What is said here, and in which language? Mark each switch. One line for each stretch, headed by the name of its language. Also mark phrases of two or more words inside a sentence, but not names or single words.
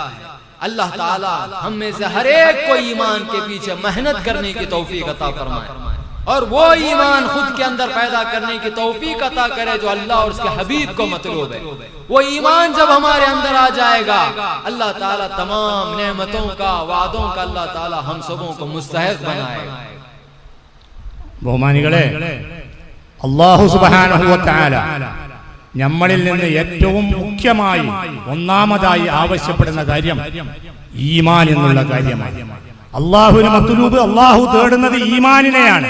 Urdu: اللہ تعالی ہم میں سے ہر ایک کو ایمان کے پیچھے محنت کرنے کی توفیق عطا فرمائے، اور وہ ایمان خود کے اندر پیدا کرنے کی توفیق عطا کرے جو اللہ اور اس کے حبیب کو مطلوب ہے. وہ ایمان جب ہمارے اندر آ جائے گا، اللہ تعالیٰ تمام نعمتوں کا، وعدوں کا اللہ تعالیٰ ہم سبوں کو مستحق بنائے گا.
Malayalam: ബഹുമാനികളെ,
Arabic: الله سبحانه وتعالى
Malayalam: നമ്മളിൽ നിന്ന് ഏറ്റവും മുഖ്യമായി ഒന്നാമതായി ആവശ്യപ്പെടുന്ന കാര്യം ഈമാൻ എന്നുള്ള കാര്യമാണ്. അള്ളാഹുവിന് മത്ലൂബ്, അള്ളാഹു തേടുന്നത് ഈമാനിനെയാണ്.